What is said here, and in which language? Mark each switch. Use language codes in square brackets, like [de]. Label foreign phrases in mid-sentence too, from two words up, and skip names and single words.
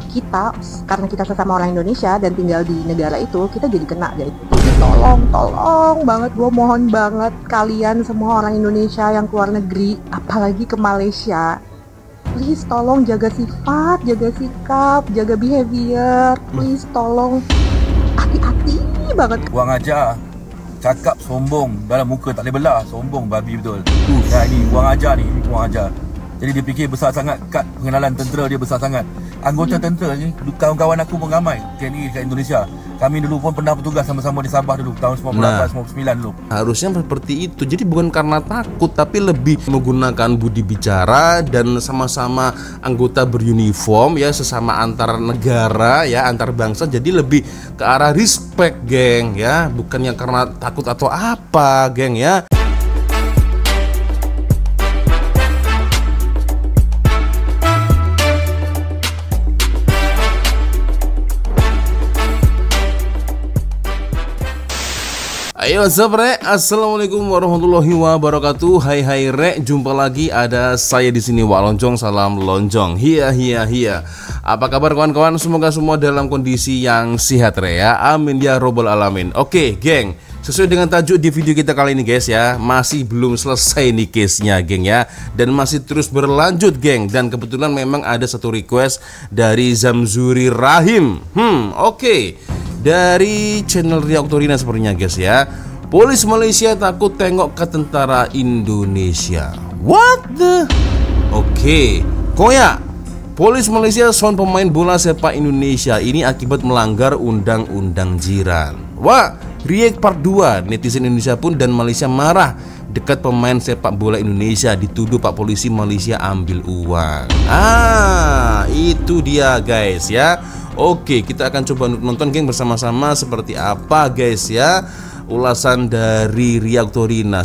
[id] kita karena kita sesama orang Indonesia dan tinggal di negara itu, kita jadi kena. Jadi tolong banget, gue mohon banget kalian semua orang Indonesia yang keluar negeri, apalagi ke Malaysia, please tolong jaga sifat, jaga sikap, jaga behavior, please tolong hati-hati banget. [ms] Kurang ajar. Cakap sombong, dalam muka tak boleh belah. Sombong babi betul. Nah ini kurang ajar ni, kurang ajar. Jadi dia fikir besar sangat, kad pengenalan tentera dia besar sangat. Anggota tentera ni, kawan-kawan aku pun ramai TNI kat Indonesia. Kami dulu pun pernah bertugas sama-sama di Sabah dulu tahun 98-99 dulu. [id] Harusnya seperti itu. Jadi bukan karena takut, tapi lebih menggunakan budi bicara dan sama-sama anggota beruniform ya, sesama antar negara ya, antar bangsa. Jadi lebih ke arah respect, geng ya, bukan yang karena takut atau apa, geng ya. Ayo [en] what's up, [id] Rek? [ar] السلام عليكم ورحمة الله وبركاته. [id] Hai Rek, jumpa lagi ada saya di sini Wak Lonjong. Salam lonjong. Hiya. Apa kabar kawan-kawan? Semoga semua dalam kondisi yang sehat, Rek ya. [ar] آمين يا رب العالمين. [id] Oke, geng. Sesuai dengan tajuk di video kita kali ini guys ya, masih belum selesai nih case-nya geng ya, dan masih terus berlanjut geng. Dan kebetulan memang ada satu request dari Zamzuri Rahim. Oke. Dari channel Riak Oktorina sepertinya guys ya. [ms] Polis Malaysia takut tengok ke tentara Indonesia. [en] What the? [id] Oke. Koyak. [ms] Polis Malaysia sound pemain bola sepak Indonesia ini akibat melanggar undang-undang jiran. [id] Wah, [en] React part 2. [ms] Netizen Indonesia pun dan Malaysia marah dekat pemain sepak bola Indonesia dituduh Pak Polisi Malaysia ambil uang. [id] Itu dia guys ya. Oke, kita akan coba nonton geng bersama-sama seperti apa guys ya ulasan dari Riak Oktorina.